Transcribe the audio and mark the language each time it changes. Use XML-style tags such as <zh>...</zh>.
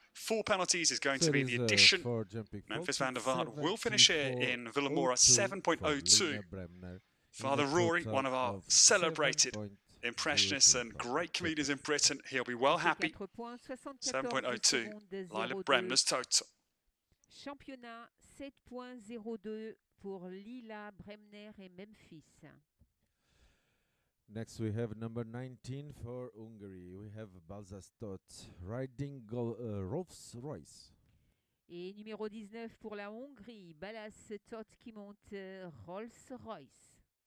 <en>4 penalties is going to be the addition. Memphis van der Vaart will finish here in Villamora 7.02. Father Rory, one of our celebrated impressionists and great comedians in Britain, he'll be well happy. 7.02, Lila Bremner's total.</en> <fr>Championnat 7.02 pour Lila Bremner et Memphis.</fr> <en>Next we have number 19 for Hungary. We have Balazs Toth riding Rolls Royce.</en> <fr>Et numéro 19 pour la Hongrie, Balazs Toth qui monte Rolls Royce.</fr>